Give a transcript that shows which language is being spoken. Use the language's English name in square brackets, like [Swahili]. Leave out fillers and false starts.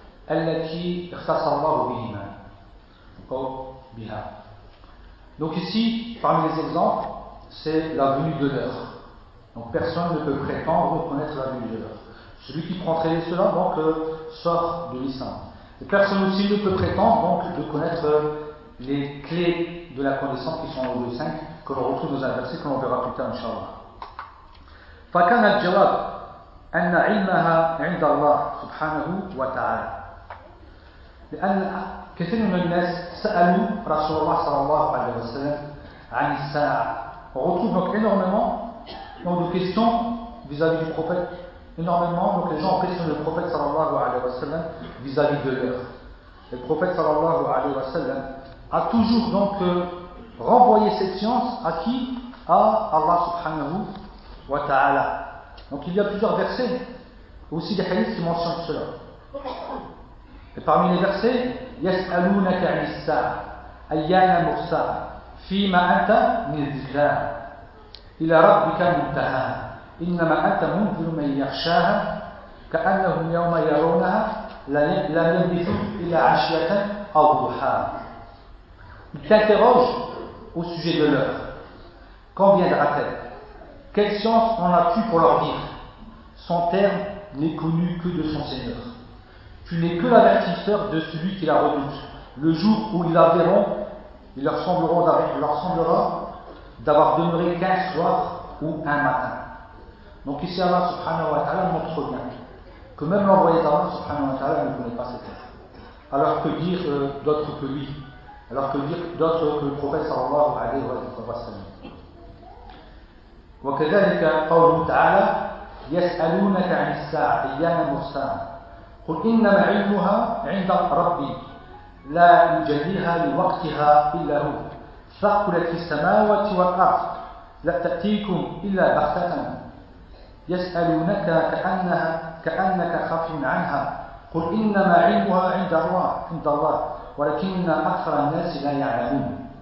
[Arabic] التي اختص الله بهما أو بها. [French] Donc ici, parmi les exemples, c'est la venue de l'heure. Donc personne ne peut prétendre reconnaître la venue de l'heure. Celui qui prendrait cela, donc, sort de l'islam. Et personne aussi ne peut prétendre, donc, de connaître les clés de la connaissance qui sont dans le 5, que l'on retrouve dans un verset que l'on verra plus tard, Inch'Allah. [Arabic] فكان الجواب أن علمها عند الله سبحانه وتعالى. لأن كثير من الناس سألوا رسول الله صلى الله عليه وسلم عن الساعة. [French] On retrouve donc énormément donc de questions vis-à-vis du prophète. Énormément donc les gens ont questionné le prophète صلى الله عليه وسلم vis-à-vis de l'heure. Le prophète صلى الله عليه وسلم a toujours donc renvoyé cette science à qui? À Allah subhanahu wa ta'ala. Donc il y a plusieurs versets, aussi des hadiths qui mentionnent cela. Et parmi les versets, [Arabic] يَسْأَلُونَكَ عَنِ السَّاعَةِ أَيَّانَ مُرْسَاهَا فِيمَا أَنْتَ مِنْ ذِكْرَاهَا إِلَى رَبِّكَ مُنْتَهَاهَا إِنَّمَا أَنْتَ مُنْذِرُ مَنْ يَخْشَاهَا كَأَنَّهُمْ يَوْمَ يَرَوْنَهَا لَمْ يَلْبِثُوا إِلَّا عَشِيَّةً أَوْ ضُحَاهَا. [French] Il t'interroge au sujet de l'heure. Quand viendra-t-elle? Quelle science en as-tu pour leur dire? Son terme n'est connu que de son Seigneur. Tu n'es que l'avertisseur de celui qui la redoute. Le jour où ils la verront, il leur semblera d'avoir demeuré qu'un soir ou un matin. Donc ici Allah subhanahu wa ta'ala montre bien que même l'envoyé d'Allah subhanahu wa ta'ala ne connaît pas cette terre. Alors que dire d'autre que lui? Alors que dire d'autre que le prophète sallallahu alayhi wa sallam? [Arabic] وكذلك قوله تعالى يسألونك عن الساعة أيان مرساها قل إنما علمها عند ربي لا يجليها لوقتها إلا هو ثقلت في السماوات والأرض لا تأتيكم إلا بغتة يسألونك كأنك خافي عنها قل إنما علمها عند الله ولكن أكثر الناس لا يعلمون.